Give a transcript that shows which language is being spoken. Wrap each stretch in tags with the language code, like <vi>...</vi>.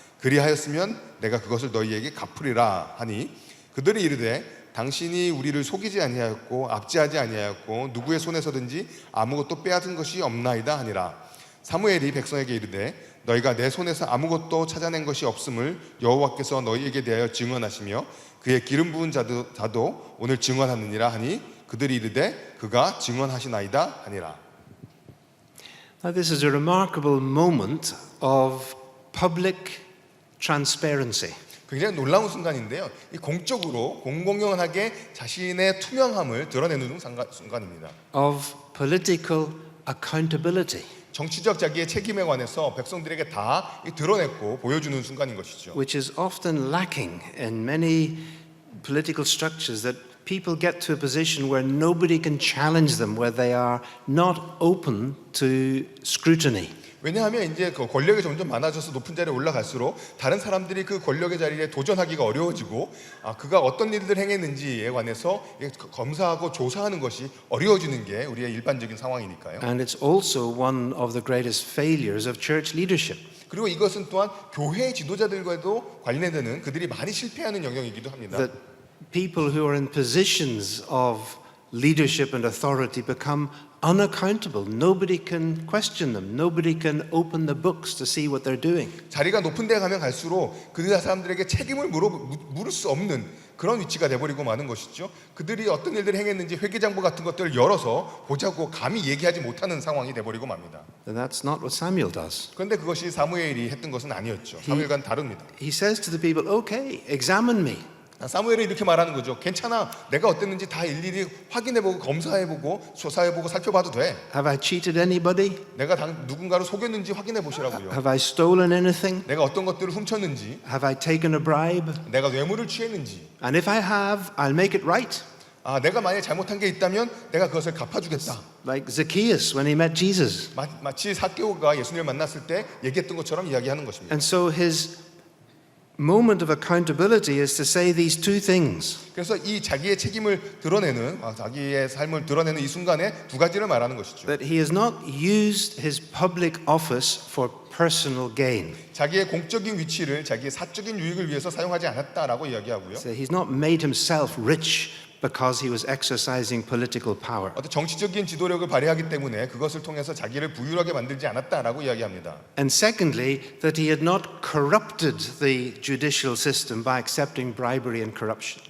<ko>그리하였으면 내가 그것을 너희에게 갚으리라 하니 그들이 이르되 당신이 우리를 속이지 아니하였고 압제하지 아니하였고 누구의 손에서든지 아무것도 빼앗은 것이 없나이다 하니라. 사무엘이 백성에게 이르되 너희가 내 손에서 아무것도 찾아낸 것이 없음을 여호와께서 너희에게 대하여 증언하시며 그의 기름 부은 자도 오늘 증언하느니라 하니 그들이 이르되 그가 증언하시나이다 하니라.</ko> <en>Now, this is a remarkable moment of public transparency.</en> <ko>굉장히 놀라운 순간인데요. 이 공적으로 공공연하게 자신의 투명함을 드러내는 순간입니다.</ko> <en>Of political accountability,</en> <ko>정치적 자기의 책임에 관해서 백성들에게 다 드러냈고 보여주는 순간인 것이죠.</ko> <en>which is often lacking in many political structures, that people get to a position where nobody can challenge them, where they are not open to scrutiny.</en> <ko>왜냐하면 이제 그 권력이 점점 많아져서 높은 자리에 올라갈수록 다른 사람들이 그 권력의 자리에 도전하기가 어려워지고 그가 어떤 일들을 행했는지에 관해서 검사하고 조사하는 것이 어려워지는 게 우리의 일반적인 상황이니까요.</ko> <en>And it's also one of the greatest failures of church leadership.</en> <ko>그리고 이것은 또한 교회 지도자들과도 관련되는 그들이 많이 실패하는 영역이기도 합니다.</ko> <en>That people who are in positions of leadership and authority become unaccountable. Nobody can question them. Nobody can open the books to see what they're doing.</en> <ko>자리가 높은 데 가면 갈수록 그 사람들에게 책임을 물을 수 없는 그런 위치가 돼버리고 마는 것이죠. 그들이 어떤 일들을 행했는지 회계장부 같은 것들을 열어서 보자고 감히 얘기하지 못하는 상황이 돼버리고 맙니다.</ko> <en>And that's not what Samuel does.</en> <ko>그런데 그것이 사무엘이 했던 것은 아니었죠. 사무엘과는 다릅니다.</ko> <en>He says to the people, okay, examine me.</en> <ko>사무엘이 이렇게 말하는 거죠. 괜찮아. 내가 어땠는지 다 일일이 확인해보고 검사해보고 조사해보고 살펴봐도 돼.</ko> <en>Have I cheated anybody?</en> <ko>내가 누군가를 속였는지 확인해보시라고요.</ko> <en>Have I stolen anything?</en> <ko>내가 어떤 것들을 훔쳤는지,</ko> <en>Have I taken a bribe?</en> <ko>내가 뇌물을 취했는지,</ko> <en>And if I have, I'll make it right.</en> <ko>내가 만약에 잘못한 게 있다면 내가 그것을 갚아주겠다.</ko> <en>Like Zacchaeus when he met Jesus.</en> <ko>마치 삭개오가 예수님을 만났을 때 얘기했던 것처럼 이야기하는 것입니다.</ko> <en>And so his moment of accountability is to say these two things.</en> <ko>그래서 이 자기의 책임을 드러내는 자기의 삶을 드러내는 이 순간에 두 가지를 말하는 것이죠.</ko> <en>That he has not used his public office for personal gain.</en> <ko>자기의 공적인 위치를 자기의 사적인 유익을 위해서 사용하지 않았다라고 이야기하고요.</ko> <en>So he's not made himself rich because he was exercising political power.</en> <ko>어떤 정치적인 지도력을 발휘하기 때문에 그것을 통해서 자기를 부유하게 만들지 않았다라고 이야기합니다.</ko> <en>And secondly, that he had not corrupted the judicial system by accepting bribery and corruption.</en>